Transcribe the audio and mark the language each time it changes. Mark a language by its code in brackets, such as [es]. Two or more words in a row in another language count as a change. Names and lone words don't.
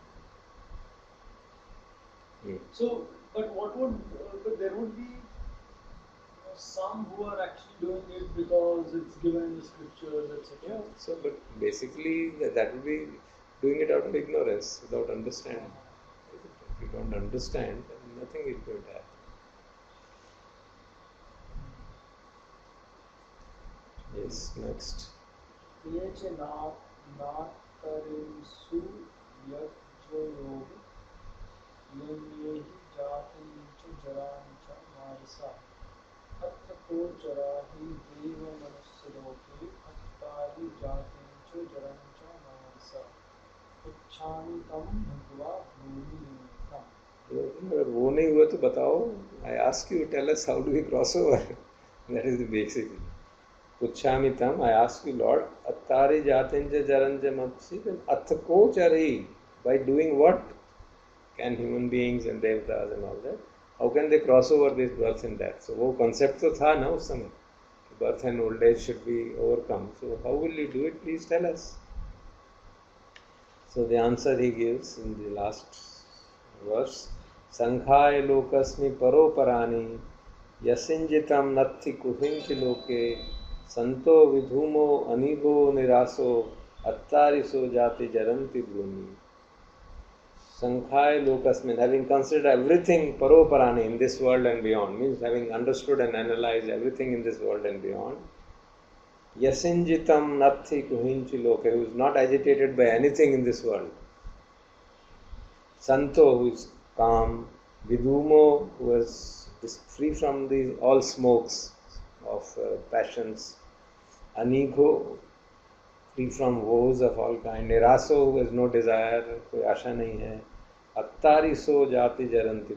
[en] So, but there would be some who are actually doing it because it's given in the scriptures, etc. Yeah. So, but basically that would be doing it out of ignorance, without understanding. If you don't understand, then nothing is going to happen. Yes, next. [pi] ये च नातरिंसु यज्ञयोग यन्ये हि जातिं च जरां च मानसा अत्र को जरा हि देवमनुष्यलोके अत्तारि जातिं च जरां च मानसा पुच्छामि तं भगवा भूमिमेकम्. [hi] अगर वो नहीं हुआ तो बताओ. [en] I ask you, tell us how do we cross over. That is the basic. [pi] Puchhami tam, [en] I ask you, Lord, [pi] attari jatinja jaranja mapsi, then athko chari. [en] By doing what can human beings and devatas and all that, how can they cross over this birth and death? [hi] So वो concept तो था ना उस समय, [en] birth and old age should be overcome. So how will you do it? Please tell us. So the answer he gives in the last verse, [pi] Sankhaya lokasmi paroparani yasinjitam natti kuhinchi loke santo vidhumo anigo niraso attariso jati jaranti bhumi. Sankhaya lokasmin, [en] having considered everything paroparani in this world and beyond, means having understood and analyzed everything in this world and beyond, [pi] yasinjitam natti kuhinchi loke, [en] who is not agitated by anything in this world, santo, who is calm, vidhumo, who is free from all smokes of passions, anigo, free from woes of all kind, niraso, who has no desire, [hi] कोई आशा नहीं है, [pi] attari so jati jaranti.